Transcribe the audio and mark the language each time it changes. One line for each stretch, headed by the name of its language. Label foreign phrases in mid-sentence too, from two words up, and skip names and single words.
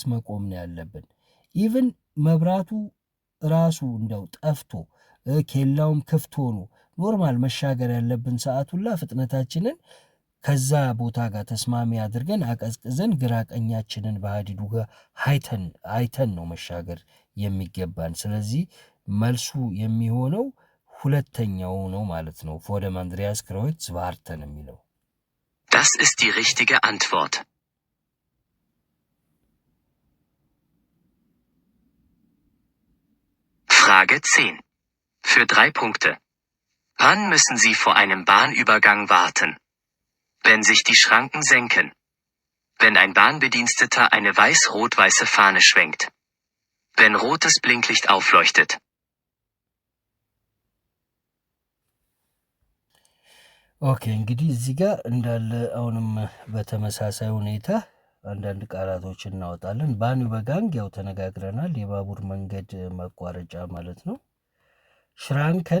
Amharic: መቆም ነው ያለብን። ኢቭን መብራቱ ራሱ እንደው ጠፍቶ ኬላውም ክፍት ሆኖ ኖርማል መሻገር ያለብን ሰዓቱላ ፍጥነታችንን ከዛ ቦታ ጋር ተስማሚ አድርገን አቀዝቅዘን ግራ ቀኛችንን በሀዲዱ ጋር አይተን ነው መሻገር የሚገባን። ስለዚህ መልሱ የሚሆነው ሁለተኛው ነው ማለት ነው።
German: vor dem Andreas Kreuz warten
Amharic: የሚለው
German: Das ist die richtige Antwort. Frage 10. Für 3 Punkte. Wann müssen Sie vor einem Bahnübergang warten? Wenn sich die Schranken senken. Wenn ein Bahnbediensteter eine weiß-rot-weiße Fahne schwenkt. Wenn rotes Blinklicht aufleuchtet.
Amharic: ኦኬ እንግዲህ እዚህ ጋር እንዳለ አሁንም በተመሳሳይ ሁኔታ አንዳንድ ቃላቶች እናወጣለን። ባንዩበጋንግ ያው ተነጋግረናል፣ የባቡር መንገድ መቋረጫ ማለት ነው። ሽራንከን